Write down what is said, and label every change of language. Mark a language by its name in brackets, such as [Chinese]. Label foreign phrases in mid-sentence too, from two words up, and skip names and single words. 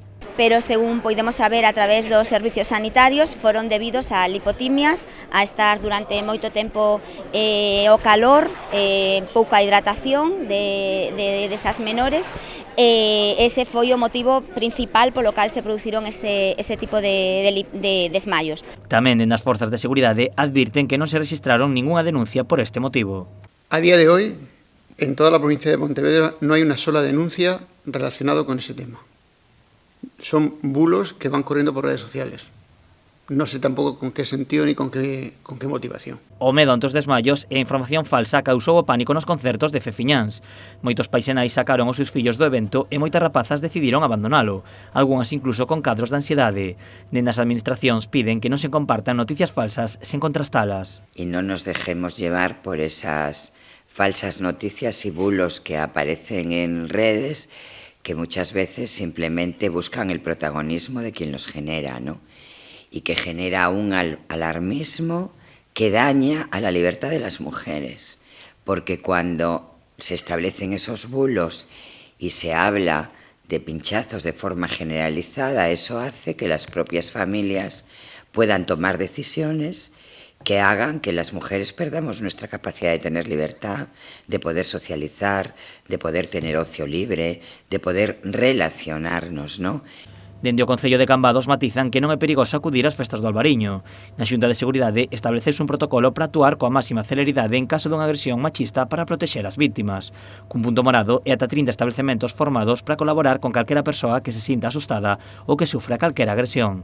[Galician] Pero según podemos saber a través dos servicios sanitarios foron debidos a lipotimias, a estar durante moito tempo o calor, pouca hidratación desas menores, ese foi o motivo principal polo cal se produciron ese tipo de desmayos. Tamén dende as forzas de seguridade advirten que non se registraron ningunha denuncia por este motivo. [Spanish] A día de hoy, en toda la provincia de Pontevedra no hay una sola denuncia relacionada con ese tema. Son bulos que van corriendo por redes sociales. No sé tampoco con qué sentido ni con qué motivación. [Galician] O medo ante os desmayos e a información falsa causou o pánico nos concertos de Fefiñáns. Moitos paisenais sacaron os seus fillos do evento e moitas rapazas decidiron abandonalo, algunhas incluso con cadros de ansiedade. Dende as administracións piden que non se compartan noticias falsas sen contrastalas. [Spanish] Y no nos dejemos llevar por esas falsas noticias y bulos que aparecen en redes, que muchas veces simplemente buscan el protagonismo de quien los genera, ¿no? Y que genera un alarmismo que daña a la libertad de las mujeres, porque cuando se establecen esos bulos y se habla de pinchazos de forma generalizada, eso hace que las propias familias puedan tomar decisiones que hagan que las mujeres perdamos nuestra capacidad de tener libertad, de poder socializar, de poder tener ocio libre, de poder relacionarnos, ¿no? [Galician] Dende o Concello de Cambados matizan que non é perigoso acudir ás festas do Albariño. Na Xunta de Seguridade estableceuse un protocolo para actuar coa máxima celeridade en caso dunha agresión machista para protexer as vítimas. Cun punto morado e ata 30 establecementos formados para colaborar con calquera persoa que se sinta asustada ou que sufra calquera agresión.